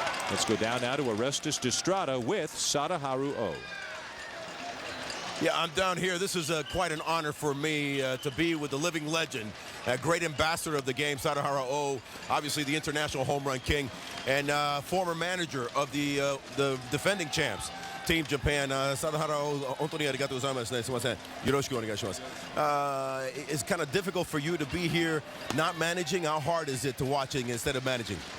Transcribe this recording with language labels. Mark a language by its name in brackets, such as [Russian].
[English] Let's go down now to Orestes Destrada with Sadaharu Oh. Yeah, I'm down here. This is quite an honor for me to be with the living legend, a great ambassador of the game, Sadaharu Oh, obviously the international home run king, and former manager of the defending champs, Team Japan. [Japanese] Sadaharu Oh, 本当にありがとうございますね。すみません。よろしくお願いします。 [English] It's kind of difficult for you to be here, not managing. How hard is it to watching instead of managing?